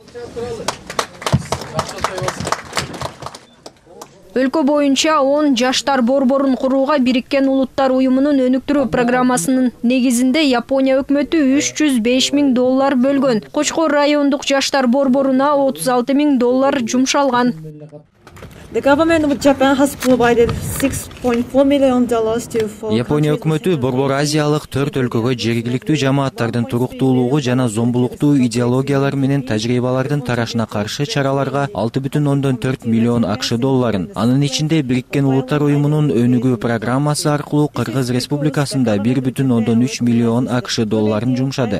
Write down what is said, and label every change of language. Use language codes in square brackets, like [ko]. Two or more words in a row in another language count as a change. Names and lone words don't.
[ky] Өлкө боюнча 10 жаштар борборун курууга Бириккен Улуттар уюмунун өнүктүрүү программасынын негизинде Япония өкмөтү $305 000 бөлгөн. Кочкор райондук жаштар борборуна $36 000 жумшалган. [en] The government of Japan has provided $6.4 million to [ky] Япония өкмөтү Борбор Азиялык 4 өлкөгө жергиликтүү жамааттардын туруктуулугу жана зомбулуктуу идеологиялар менен тажрыйбалардын тарашына каршы чараларга $6.4 миллион акш долларын, анын ичинде Бириккен Улуттар уюмунун өнүгүү программасы аркылуу Кыргыз Республикасында $1.3 миллион акш долларын жумшады.